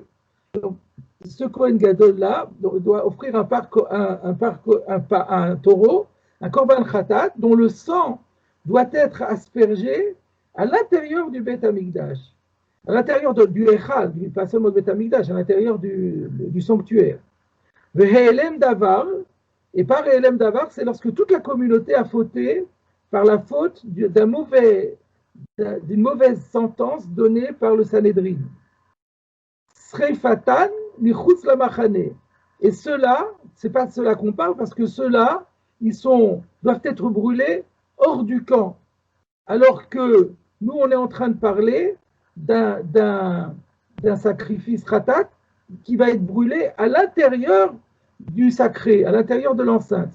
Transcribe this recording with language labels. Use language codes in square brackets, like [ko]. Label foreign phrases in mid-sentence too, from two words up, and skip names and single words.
[fr] Donc, ce [he] כהן גדול- [fr] là doit offrir un taureau, un [he] קרבן חטאת, [fr] dont le sang doit être aspergé à l'intérieur du [he] בית המקדש, [fr] à l'intérieur du Echal, pas seulement du [he] בית המקדש, [fr] à l'intérieur du sanctuaire. [he] ונעלם דבר, [fr] et par [he] נעלם דבר, [fr] c'est lorsque toute la communauté a fauté par la faute d'une mauvaise sentence donnée par le Sanhédrin. [he] שריפתן מחוץ למחנה. [fr] Et ceux-là, c'est pas de cela qu'on parle, parce que ceux-là, doivent être brûlés hors du camp. Alors que nous, on est en train de parler d'un sacrifice ratat qui va être brûlé à l'intérieur du sacré, à l'intérieur de l'enceinte.